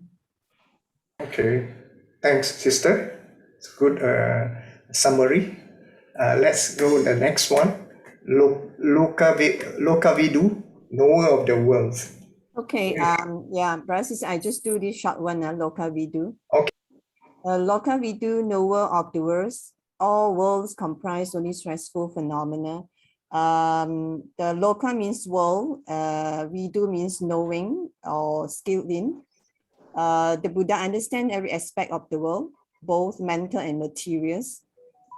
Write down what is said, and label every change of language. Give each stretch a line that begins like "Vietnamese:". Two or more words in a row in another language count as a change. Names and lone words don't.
English: Okay, thanks, sister. It's a good summary. Let's go to the next one. Lokavidu, knower of the world. Okay, yeah, Brasis, I just do this short one, Lokavidu. Okay. Lokavidu, knower of the worlds. All worlds comprise only stressful phenomena. The Loka means world, Vidu means knowing or skilled in. The Buddha understands every aspect of the world, both mental and materials.